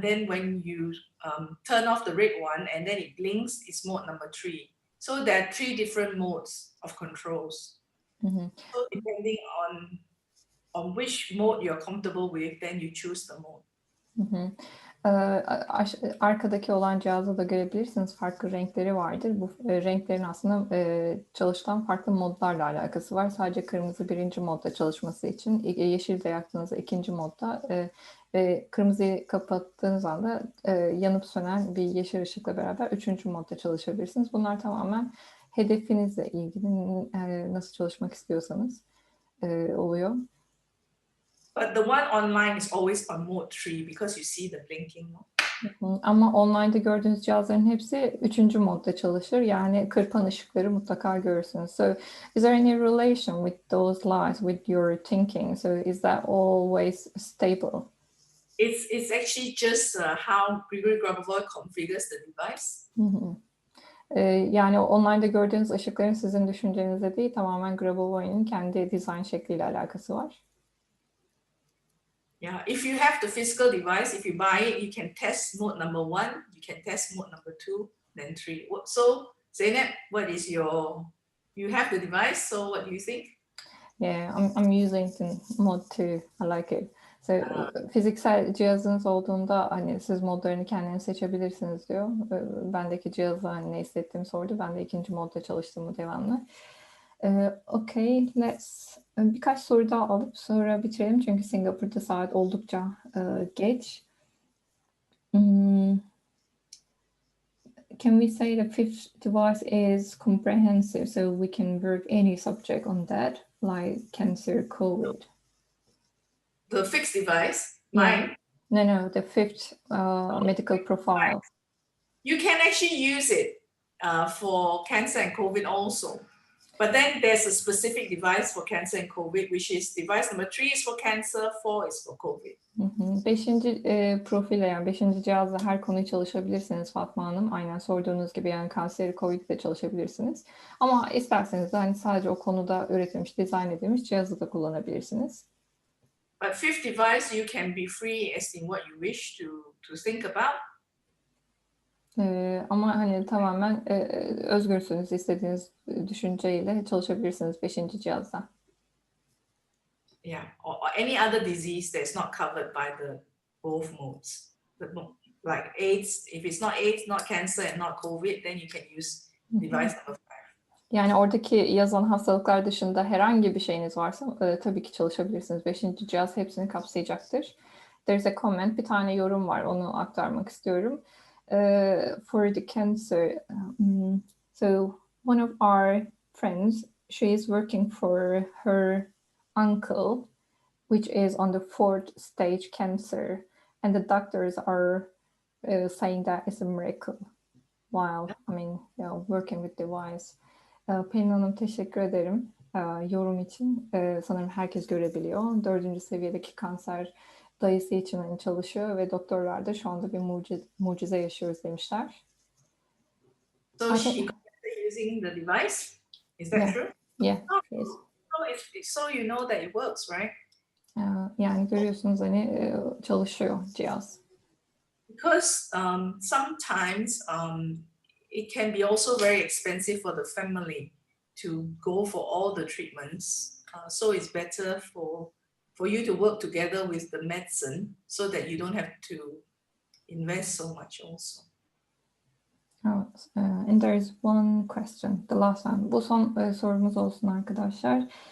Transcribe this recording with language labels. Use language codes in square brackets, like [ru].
[en] Then when you turn off the red one and then it blinks, it's mode number 3. So there are 3 different modes of controls. So depending on which mode you're comfortable with, then you choose the mode. [tr] Arkadaki olan cihazda da görebilirsiniz, farklı renkleri vardır. Bu renklerin aslında çalışılan farklı modlarla alakası var. Sadece kırmızı birinci modda çalışması için, yeşil de yaktığınızda ikinci modda ve kırmızıyı kapattığınız anda yanıp sönen bir yeşil ışıkla beraber üçüncü modda çalışabilirsiniz. Bunlar tamamen hedefinizle ilgili, nasıl çalışmak istiyorsanız oluyor. [en] But the one online is always on mode 3 because you see the blinking. [tr] Ama online'da gördüğünüz cihazların hepsi üçüncü modda çalışır. Yani kırpan ışıkları mutlaka görürsünüz. [en] So is there any relation with those lights, with your thinking? So is that always stable? It's actually just how Grigori Grabovoi configures the device. [tr] Yani online'da gördüğünüz ışıkların sizin düşüncenizde değil, tamamen Grabovoi'nin kendi dizayn şekliyle alakası var. [en] Yeah, if you have the physical device, if you buy it, you can test mode number 1, you can test mode number 2, then 3. So, Zeynep, what is you have the device, so what do you think? Yeah, I'm using the mode 2. I like it. [tr] So, fiziksel cihazınız olduğunda hani siz modlarını kendiniz seçebilirsiniz diyor. Bendeki cihazla hani ne hissettiğimi sordu. Ben de ikinci modda çalıştığımı devamlı. Okay, birkaç soru daha alıp sonra bitirelim. Çünkü Singapur'da saat oldukça geç. [en] Can we say the fifth device is comprehensive, so we can work any subject on that, like cancer, COVID? The fixed device, Yeah. mine. No, the fifth medical profile. You can actually use it for cancer and COVID also. But then there's a specific device for cancer and COVID, which is device number 3 is for cancer, 4 is for COVID. [tr] Beşinci profille, yani beşinci cihazla her konuyu çalışabilirsiniz Fatma Hanım. Aynen sorduğunuz gibi, yani kanseri, COVID de çalışabilirsiniz. Ama isterseniz de hani sadece o konuda üretilmiş, dizayn edilmiş cihazı da kullanabilirsiniz. [en] But fifth device, you can be free as in what you wish to think about. [tr] Ama hani tamamen özgürsünüz, istediğiniz düşünceyle çalışabilirsiniz beşinci cihazda. [en] Yeah, or any other disease that's not covered by the both modes. Like AIDS, if it's not AIDS, not cancer, and not COVID, then you can use device number 5. [tr] Yani oradaki yazan hastalıklar dışında herhangi bir şeyiniz varsa tabii ki çalışabilirsiniz. Beşinci cihaz hepsini kapsayacaktır. [en] There's a comment, [tr] bir tane yorum var, onu aktarmak istiyorum. [en] For the cancer, so one of our friends, she is working for her uncle, which is on the 4th stage cancer, and the doctors are saying that it's a miracle while, working with device. [tr] Pelin Hanım, teşekkür ederim yorum için. Sanırım herkes görebiliyor. 4. seviyedeki kanser dayısı için çalışıyor ve doktorlar da şu anda bir mucize yaşıyoruz demişler. [en] So she using the device? Is that true? Yeah. So you know that it works, right? [tr] Yani görüyorsunuz hani çalışıyor cihaz. [en] Because sometimes it can be also very expensive for the family to go for all the treatments. So it's better for you to work together with the medicine so that you don't have to invest so much also. And there is one question, the last one. [tr] Bu son sorumuz olsun arkadaşlar.